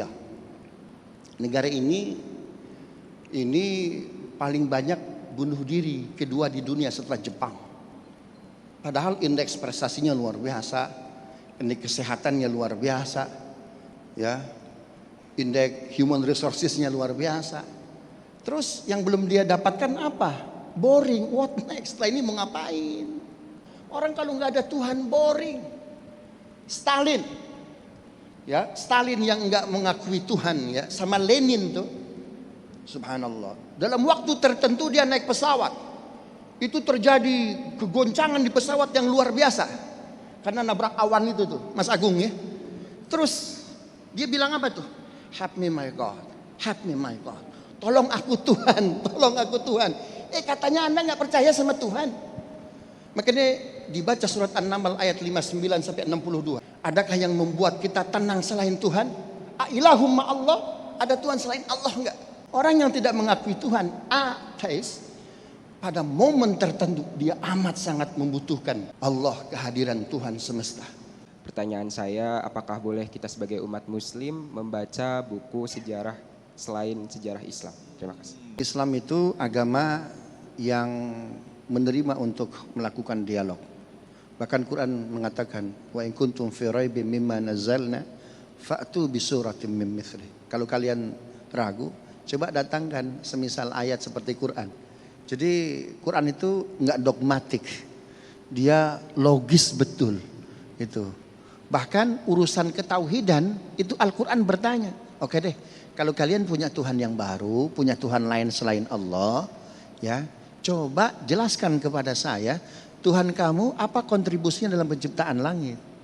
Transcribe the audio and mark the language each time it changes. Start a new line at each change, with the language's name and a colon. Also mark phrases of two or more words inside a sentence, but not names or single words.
Indonesian: Negara ini paling banyak bunuh diri kedua di dunia setelah Jepang. Padahal indeks prestasinya luar biasa, indeks kesehatannya luar biasa, ya, indeks
English: human resourcesnya
Indonesian: luar biasa. Terus yang belum dia dapatkan apa?
English: Boring. What next?
Indonesian: Setelah ini mau ngapain? Orang kalau nggak ada Tuhan boring. Stalin, ya, Stalin yang nggak mengakui Tuhan, ya, sama Lenin tuh. Subhanallah. Dalam waktu tertentu dia naik pesawat. Itu terjadi kegoncangan di pesawat yang luar biasa. Karena nabrak awan itu tuh, Mas Agung ya. Terus dia bilang apa tuh?
English: Help me my God. Help me my God.
Indonesian: Tolong aku Tuhan, tolong aku Tuhan. Katanya Anda nggak percaya sama Tuhan. Makanya dibaca surat An-Naml ayat 59 sampai 62. Adakah yang membuat kita tenang selain Tuhan?
Arabic: أإله مع الله,
Indonesian: ada Tuhan selain Allah enggak? Orang yang tidak mengakui Tuhan, ateis, pada momen tertentu dia amat sangat membutuhkan Allah, kehadiran Tuhan semesta. Pertanyaan saya, apakah boleh kita sebagai umat muslim membaca buku sejarah selain sejarah Islam? Terima kasih. Islam itu agama yang menerima untuk melakukan dialog. Bahkan Quran mengatakan,
Arabic: وإن كنتم في ريب مما نزلنا فأتوا بسورة من مثله.
Indonesian: Kalau kalian ragu, coba datangkan semisal ayat seperti Quran. Jadi Quran itu enggak dogmatik. Dia logis betul. Itu. Bahkan urusan ketauhidan itu Al-Quran bertanya. Oke deh, kalau kalian punya Tuhan yang baru, punya Tuhan lain selain Allah, ya, coba jelaskan kepada saya, Tuhan kamu apa kontribusinya dalam penciptaan langit?